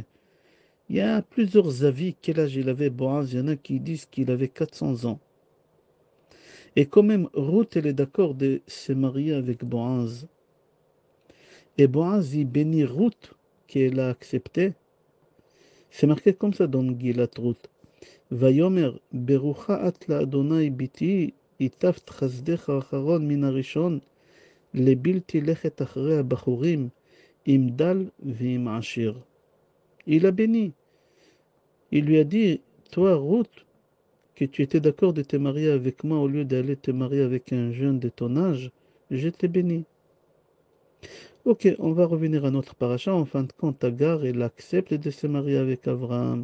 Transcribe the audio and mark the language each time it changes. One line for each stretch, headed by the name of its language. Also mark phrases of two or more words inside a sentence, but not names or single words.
French: Il y a plusieurs avis quel âge il avait Boaz. Il y en a qui disent qu'il avait 400 ans. Et quand même, Ruth, elle est d'accord de se marier avec Boaz. Et Boaz, il bénit Ruth, qu'elle a accepté. C'est marqué comme ça dans Megillat Ruth.
Hebrew: ויאמר ברוכה את לאדוני ביתי, היטבת חסדך האחרון מן הראשון, לבלתי לכת אחרי הבחורים, עם דל ועם עשיר.
French: Il a béni. Il lui a dit, toi, Ruth, que tu étais d'accord de te marier avec moi au lieu d'aller te marier avec un jeune de ton âge, je t'ai béni. Ok, on va revenir à notre paracha. En fin de compte, Agar, il accepte de se marier avec Abraham.